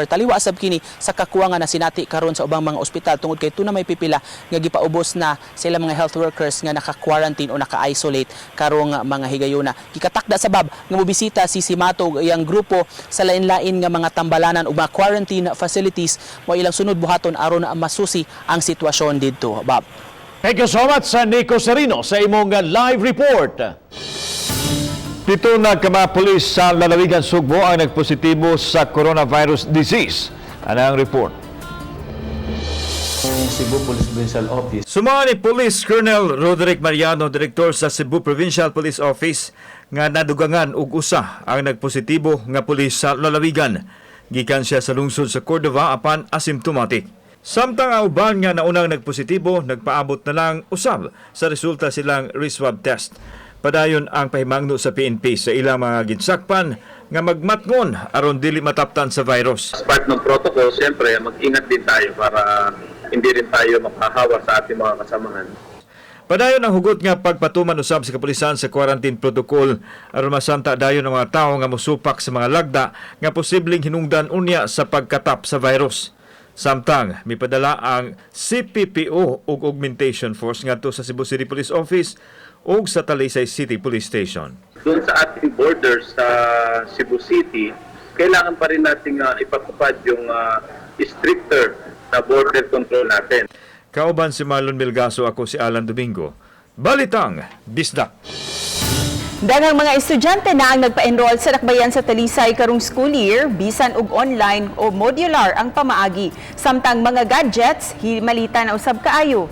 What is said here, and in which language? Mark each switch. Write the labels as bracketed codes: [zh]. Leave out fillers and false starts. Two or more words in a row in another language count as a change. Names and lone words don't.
[ceb] Taliwa sab kini sa kakuwangan na sinati karon sa ubang mga ospital tungod kay tuna may pipila nga gipaubos na sila mga [en] health workers [ceb] nga naka-quarantine o naka-isolate karong mga higayuna. Gikatakda sa bab nga mobisita si Mato iyang grupo sa lain-lain nga mga tambalanan ug mga [en] quarantine facilities [ceb] mo ilang sunod buhaton aron masusi ang sitwasyon didto. Bob. [en] Thank you so much, [ceb] Nico Serino, sa imong live report. Pito na ka mga pulis sa lalawigan Sugbo ang nagpositibo sa coronavirus disease. Ano ang report? Cebu Police Provincial Office. Sumama ni Police Colonel Roderick Mariano, Direktor sa Cebu Provincial Police Office, nga nadugangan og usa ang nagpositibo nga pulis sa lalawigan. Gikan siya sa lungsod sa Cordova apan asymptomatic. Samtang ang uban nga naunang nagpositibo, nagpaabot na lang usab sa resulta silang re-swab test. Padayon ang pahimangno sa PNP sa ilang mga ginsakpan nga magmatngon aron dili mataptan sa virus. [en] As part [tl] ng protocol, siyempre mag-ingat din tayo para hindi rin tayo mapahawa sa ating mga kasamahan. [ceb] Padayon ang hugot nga pagpatuman usab sa kapulisan sa [en] quarantine protocol [ceb] aron masanta dayon ang mga tawo nga mosupak sa mga lagda nga posibleng hinungdan unya sa pagkatap sa virus. Samtang mipadala ang CPPO ug [en] augmentation force [ceb] ngadto sa Cebu City Police Office ug sa Talisay City Police Station. [tl] Doon sa ating borders sa Cebu City, kailangan pa rin nating ipatupad yung stricter na [en] border control [tl] natin. [ceb] Kauban si Marlon Milgaso, ako si Alan Domingo. Balitang Bisdak. Daghang mga estudyante na ang nagpa-enroll sa dakbayan sa Talisay karong [en] school year, [ceb] bisan og online o modular ang pamaagi. Samtang mga gadgets, himalita na usab kaayo.